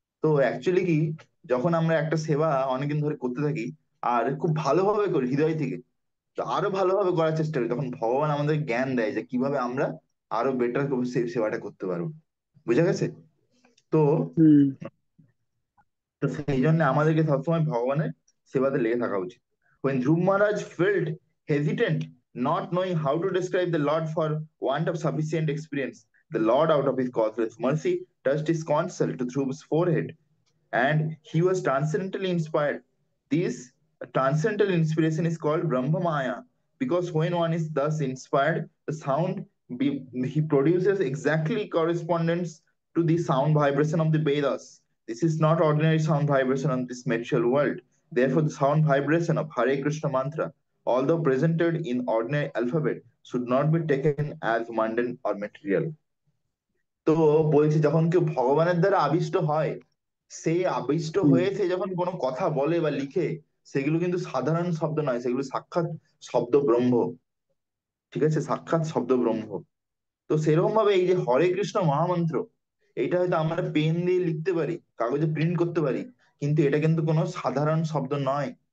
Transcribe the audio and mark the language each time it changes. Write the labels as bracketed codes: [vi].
[bn] তো অ্যাকচুয়ালি কি, যখন আমরা একটা সেবা অনেকদিন ধরে করতে থাকি আর খুব ভালোভাবে করি হৃদয় থেকে, তো আরো ভালোভাবে করার চেষ্টা করি, তখন ভগবান আমাদের জ্ঞান দেয় যে কিভাবে আমরা আরো বেটার সেবাটা করতে পারবো। বুঝা গেছে? তো হুম, তো সেই জন্য আমাদেরকে সবসময় ভগবানের সেবাতে লেগে থাকা উচিত। [en] When Dhruv Maharaj felt hesitant, not knowing how to describe the Lord for want of sufficient experience, the Lord, out of his causeless mercy, touched his consul to Dhruv's forehead, and he was transcendently inspired. This transcendental inspiration is called Brahma Maya, because when one is thus inspired, the sound he produces exactly corresponds to the sound vibration of the Vedas. This is not ordinary sound vibration on this material world. Therefore, the sound vibration of Hare Krishna mantra, although presented in ordinary alphabet, should not be taken as mundane or material. [bn] তো বলছি, যখন কেউ ভগবানের দ্বারা আবিষ্ট হয়, সেই আবিষ্ট হুম, হয়ে সে যখন কোনো কথা বলে বা লিখে, সেগুলো কিন্তু সাধারণ শব্দ নয়, সেগুলো সাক্ষাৎ শব্দ ব্রহ্ম, ঠিক আছে, সাক্ষাৎ শব্দ ব্রহ্ম। তো সেরকম ভাবে এই যে হরে কৃষ্ণ মহামন্ত্র, এটা হয়তো আমরা পেন দিয়ে লিখতে পারি, কাগজে প্রিন্ট করতে পারি, কিন্তু এটা কিন্তু কোনো সাধারণ শব্দ নয়।